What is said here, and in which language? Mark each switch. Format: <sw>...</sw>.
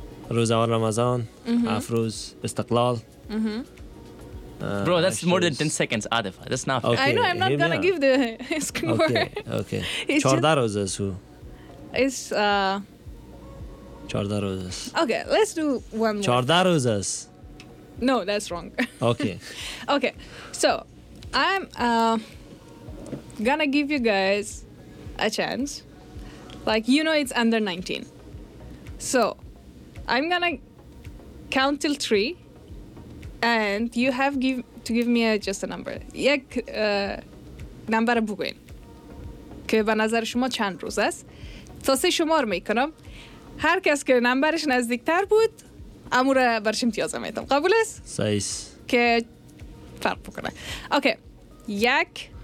<fa>روز اول رمضان افروز استقلال</fa> <en>Bro, that's more than 10 seconds, Adifa. That's not fair. Okay. I know, I'm not going to give the score.</en> <fa>Okay. 14 روز است.</fa> <en>It's</en> <fa>14 روز است.</fa> <en>Okay, let's do one more.</en> <fa>14 روز است.</fa> <en>No, that's wrong. Okay. Okay, so I'm going to give you guys a chance. Like, you know it's under 19. So... I'm gonna count till three, and you have to give me just a number.</en> <fa>یک نمبر بگوین که به نظر شما چند روز است. تا سه شمار میکنم. هر کس که نمبرش نزدیکتر بود، امور برش امتیاز میدم. قبول است؟ سایس. که فرق بکنه. Okay. یک.</fa>